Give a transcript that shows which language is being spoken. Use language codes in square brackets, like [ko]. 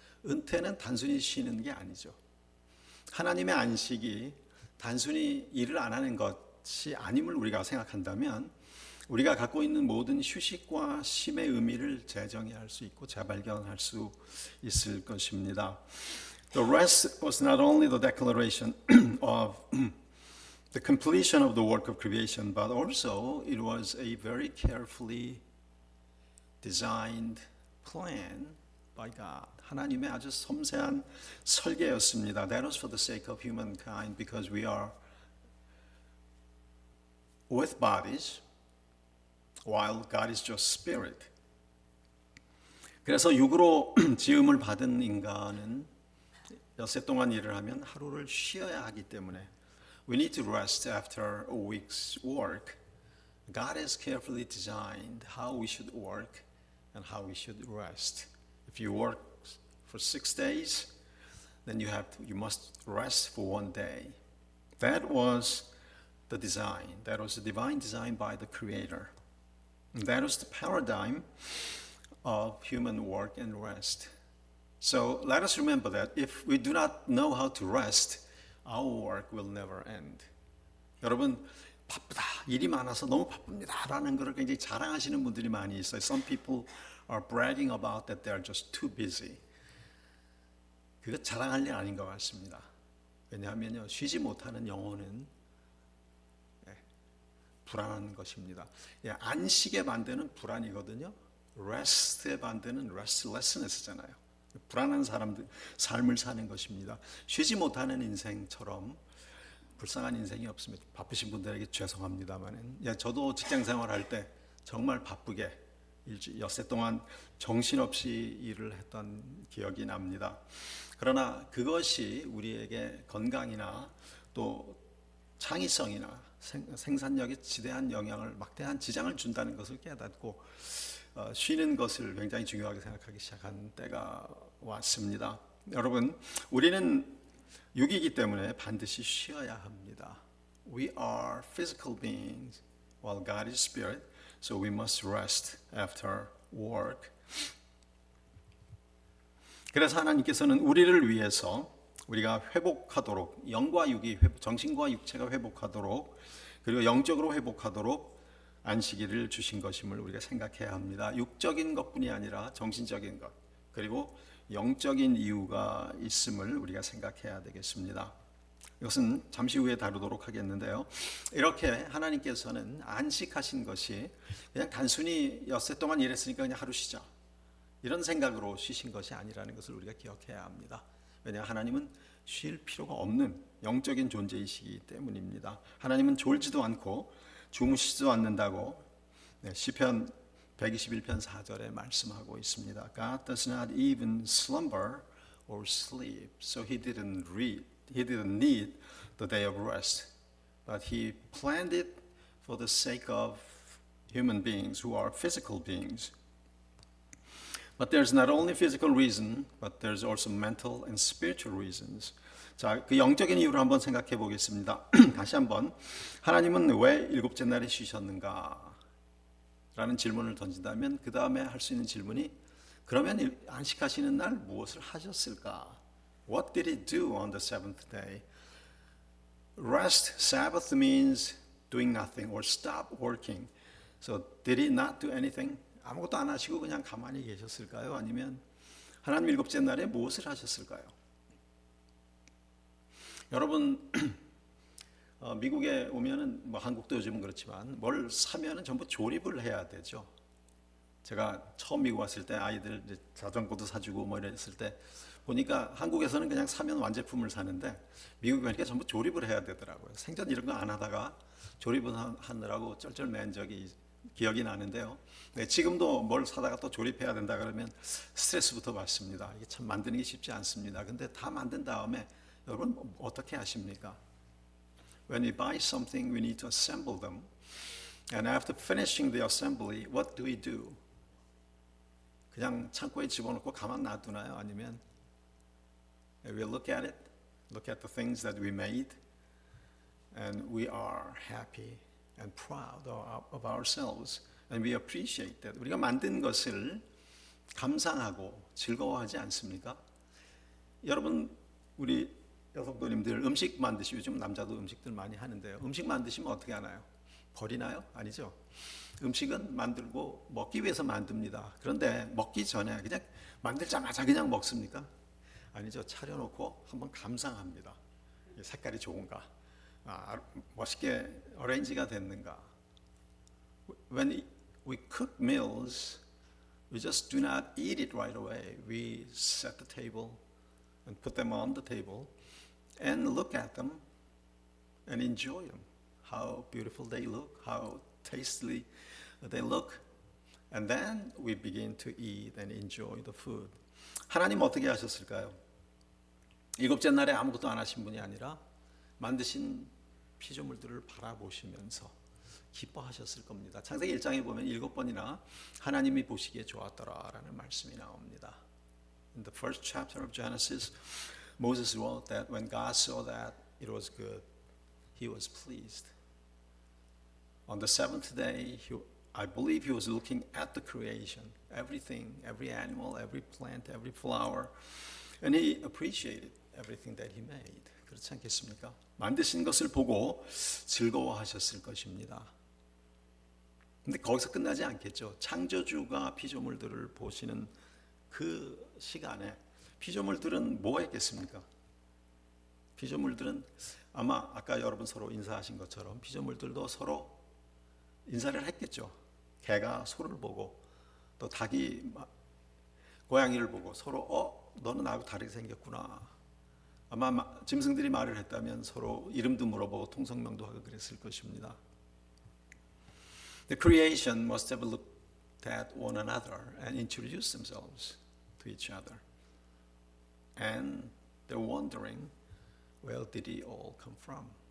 [ko] 은퇴는 단순히 쉬는 게 아니죠. 하나님의 안식이 단순히 일을 안 하는 것이 아님을 우리가 생각한다면, 우리가 갖고 있는 모든 휴식과 쉼의 의미를 재정의할 수 있고 재발견할 수 있을 것입니다. [en] The rest was not only the declaration of the completion of the work of creation, but also it was a very carefully designed plan by God. [ko] 하나님의 아주 섬세한 설계였습니다. [en] That was for the sake of humankind, because we are with bodies while God is just spirit. [ko] 그래서 육으로 지음을 받은 인간은 엿새 동안 일을 하면 하루를 쉬어야 하기 때문에 [en] we need to rest after a week's work. God has carefully designed how we should work and how we should rest. If you work for 6 days, then you must rest for 1 day. That was the design. That was the divine design by the Creator. That was the paradigm of human work and rest. So let us remember that if we do not know how to rest, our work will never end. [ko] 여러분, 바쁘다, 일이 많아서 너무 바쁩니다 라는 것을 굉장히 자랑하시는 분들이 많이 있어요. [en] Some people are bragging about that they are just too busy. [ko] 그거 자랑할 일 아닌 것 같습니다. 왜냐하면요, 쉬지 못하는 영혼은 불안한 것입니다. 안식의 반대는 불안이거든요. rest의 반대는 restlessness잖아요. 불안한 사람들 삶을 사는 것입니다. 쉬지 못하는 인생처럼 불쌍한 인생이 없습니다. 바쁘신 분들에게 죄송합니다만, 저도 직장 생활할 때 정말 바쁘게 엿새 동안 정신없이 일을 했던 기억이 납니다. 그러나 그것이 우리에게 건강이나 또 창의성이나 생산력에 지대한 영향을, 막대한 지장을 준다는 것을 깨닫고 쉬는 것을 굉장히 중요하게 생각하기 시작한 때가 왔습니다. 여러분, 우리는 육이기 때문에 반드시 쉬어야 합니다. [en] We are physical beings while God is spirit, so we must rest after work. [ko] 그래서 하나님께서는 우리를 위해서 우리가 회복하도록, 영과 육이 정신과 육체가 회복하도록, 그리고 영적으로 회복하도록 안식일을 주신 것임을 우리가 생각해야 합니다. 육적인 것뿐이 아니라 정신적인 것, 그리고 영적인 이유가 있음을 우리가 생각해야 되겠습니다. 이것은 잠시 후에 다루도록 하겠는데요, 이렇게 하나님께서는 안식하신 것이 그냥 단순히 엿새 동안 일했으니까 그냥 하루 쉬자, 이런 생각으로 쉬신 것이 아니라는 것을 우리가 기억해야 합니다. 왜냐하면 하나님은 쉴 필요가 없는 영적인 존재이시기 때문입니다. 하나님은 졸지도 않고 주무시지도 않는다고 시편 121편 4절에 말씀하고 있습니다. [en] God does not even slumber or sleep, so he didn't he didn't need the day of rest, but he planned it for the sake of human beings who are physical beings. But there's not only physical reason, but there's also mental and spiritual reasons. [ko] 자, 그 영적인 이유를 한번 생각해 보겠습니다. 다시 한번 하나님은 왜 일곱째 날에 쉬셨는가? 라는 질문을 던진다면 그 다음에 할 수 있는 질문이 그러면 안식하시는 날 무엇을 하셨을까? [en] What did he do on the seventh day? Rest, Sabbath means doing nothing or stop working. So did he not do anything? [ko] 아무것도 안 하시고 그냥 가만히 계셨을까요? 아니면 하나님 일곱째 날에 무엇을 하셨을까요? 여러분 미국에 오면은 뭐 한국도 요즘은 그렇지만 뭘 사면은 전부 조립을 해야 되죠. 제가 처음 미국 왔을 때 아이들 이제 자전거도 사주고 뭐 이랬을 때 보니까 한국에서는 그냥 사면 완제품을 사는데 미국에 가니까 전부 조립을 해야 되더라고요. 생전 이런 거 안 하다가 조립을 하느라고 쩔쩔맨 적이 기억이 나는데요. 네, 지금도 뭘 사다가 또 조립해야 된다 그러면 스트레스부터 받습니다. 이게 참 만드는 게 쉽지 않습니다. 근데 다 만든 다음에 여러분 어떻게 하십니까? [en] When we buy something, we need to assemble them. And after finishing the assembly, what do we do? [ko] 그냥 창고에 집어넣고 가만 놔두나요? [en] 아니면 we look at it, look at the things that we made, and we are happy and proud of ourselves, and we appreciate that. [ko] 우리가 만든 것을 감상하고 즐거워하지 않습니까? 여러분, 우리 여성도님들 음식 만드시고 요즘 남자도 음식들 많이 하는데요. 음식 만드시면 어떻게 하나요? 버리나요? 아니죠. 음식은 만들고 먹기 위해서 만듭니다. 그런데 먹기 전에 그냥 만들자마자 그냥 먹습니까? 아니죠. 차려놓고 한번 감상합니다. 색깔이 좋은가? 멋있게 어레인지가 됐는가? [en] When we cook meals, we just do not eat it right away. We set the table and put them on the table and look at them and enjoy them. How beautiful they look, how tastily they look. And then we begin to eat and enjoy the food. [ko] 하나님 어떻게 하셨을까요? 일곱째 날에 아무것도 안 하신 분이 아니라 만드신 피조물들을 바라보시면서 기뻐하셨을 겁니다. 창세기 1장에 보면 7번이나 하나님이 보시기에 좋았더라라는 말씀이 나옵니다. [en] In the first chapter of Genesis, Moses wrote that when God saw that it was good, he was pleased. On the seventh day, I believe he was looking at the creation, everything, every animal, every plant, every flower, and he appreciated everything that he made. [ko] 그렇지 않겠습니까? 만드신 것을 보고 즐거워하셨을 것입니다. 근데 거기서 끝나지 않겠죠. 창조주가 피조물들을 보시는 그 시간에 피조물들은 뭐 했겠습니까? 피조물들은 아마 아까 여러분 서로 인사하신 것처럼 피조물들도 서로 인사를 했겠죠. 개가 소를 보고 또 닭이 고양이를 보고 서로 너는 나하고 다르게 생겼구나. 아마 짐승들이 말을 했다면 서로 이름도 물어보고 통성명도 하고 그랬을 것입니다. [en] The creation must have looked at one another and introduced themselves to each other. And they're wondering, where did it all come from?